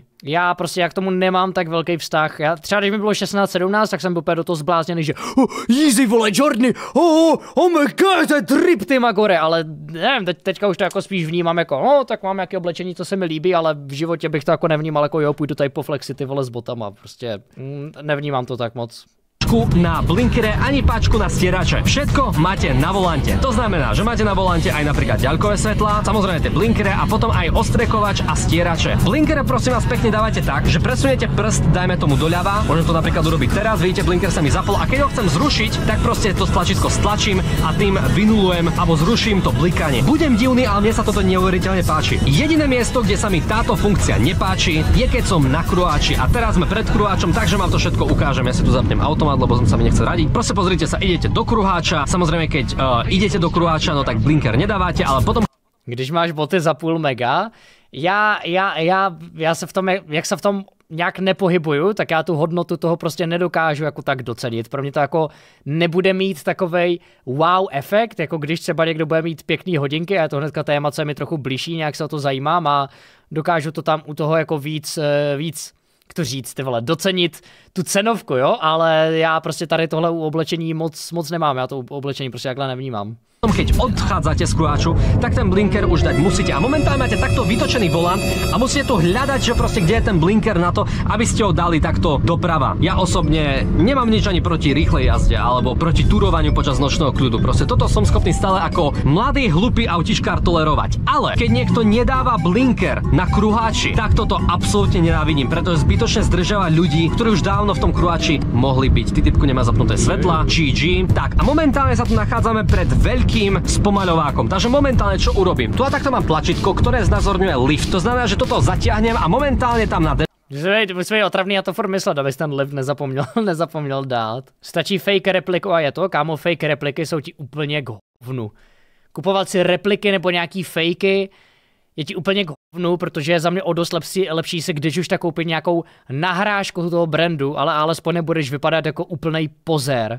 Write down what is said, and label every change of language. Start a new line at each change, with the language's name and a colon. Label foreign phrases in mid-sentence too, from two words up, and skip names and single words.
Czech: Já prostě jak k tomu nemám tak velký vztah, já třeba když mi bylo 16-17, tak jsem byl úplně do toho zblázněný, že Yeezy vole, Jordany,
English: oh my god,
Czech: to je drip ty magore, ale nevím, teďka už to jako spíš vnímám jako, no tak mám nějaké oblečení, co se mi líbí, ale v životě bych to jako nevnímal jako jo, půjdu tady po flexi ty vole s botama, prostě nevnímám to tak moc.
Slovak: Na blinkere ani páčku na stierače. Všetko máte na volante. To znamená, že máte na volante aj napríklad ďalkové svetlá, samozrejme tie blinkere a potom aj ostrekovač a stierače. Blinkere prosím vás pekne dávate tak, že presuniete prst, dajme tomu doľava. Môžem to napríklad urobiť teraz, vidíte, blinker sa mi zapol a keď ho chcem zrušiť, tak proste to tlačítko stlačím a tým vynulujem alebo zruším to blikanie. Budem divný, ale mne sa toto neuveriteľne páči. Jediné miesto, kde sa mi táto funkcia nepáči, je keď som na kruháči a teraz sme pred kruháčom, takže vám to všetko ukážem. Ja si tu zapnem automat, lebo som sa mi nechcel radiť. Proste pozrite sa, idete do kruháča. Samozrejme, keď idete do kruháča, no tak blinker nedávate, ale potom...
Czech: Když máš boty za půl mega, já se v tom, jak se v tom nějak nepohybuju, tak já tu hodnotu toho prostě nedokážu jako tak docenit. Pro mě to jako nebude mít takovej wow efekt, jako když třeba někdo bude mít pěkný hodinky, a je to hnedka téma, co je mi trochu blížší, nějak se o to zajímám a dokážu to tam u toho jako víc jak to říct, ty vole, docenit tu cenovku, jo, ale já prostě tady tohle u oblečení moc nemám, já to u oblečení prostě takhle nevnímám.
Slovak: Keď odchádzate z kruháču, tak ten blinker už dať musíte. A momentálne máte takto vytočený volant a musíte tu hľadať, že proste kde je ten blinker na to, aby ste ho dali takto doprava. Ja osobne nemám nič ani proti rýchlej jazde alebo proti turovaniu počas nočného kľudu. Proste toto som schopný stále ako mladý hlupý autičkár tolerovať. Ale keď niekto nedáva blinker na kruháči, tak toto absolútne nenávidím, pretože zbytočne zdržiava ľudí, ktorí už dávno v tom kruháči mohli byť. Ty typku nemá zapnuté svetla, GG. Tak a momentálne sa tu nachádzame pred veľkým spomaľovákom. Takže momentálne čo urobím? Tu a takto mám tlačítko, ktoré znázorňuje lift. To znamená, že toto zatiahnem a momentálne tam na
Czech: Musí být otravný, já to furt myslel, abys ten lift nezapomněl dát. Stačí fake repliku a je to, kámo, fake repliky jsou ti úplně k hovnu. Kupovat si repliky nebo nějaký fakey je ti úplně k hovnu, protože je za mě o dost lepší si, když už tak koupit nějakou nahrážku toho brandu, ale alespoň nebudeš vypadat jako úplnej pozér.